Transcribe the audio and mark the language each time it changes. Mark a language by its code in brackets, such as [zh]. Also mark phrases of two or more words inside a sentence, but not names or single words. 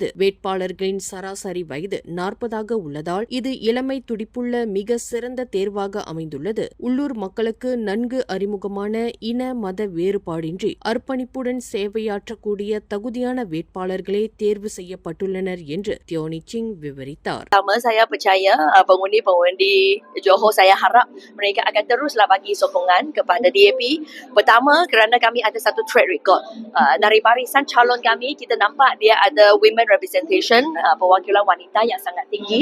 [ta] வேட்பாளர்களின் சராசரி வயது 40 உள்ளதால் இது இளமை துடிப்புள்ள மிக சிறந்த தேர்வாக அமைந்துள்ளது. உள்ளூர் மக்களுக்கு நன்கு அறிமுகமான இன மத வேறுபாடின்றி அர்ப்பணிப்புடன் சேவையாற்றக்கூடிய தகுதியான வேட்பாளர்களே தேர்வு செய்யப்பட்டுள்ளனர் என்று தியோனி சிங் விவரித்தார். [ms] Saya percaya pengundi-pengundi Johor, saya harap mereka akan teruslah bagi sokongan kepada DAP. Pertama, kerana kami ada satu [en] track record. [ms] Dari barisan calon kami, kita nampak dia ada [en] women representation, [ms] perwakilan wanita yang sangat tinggi.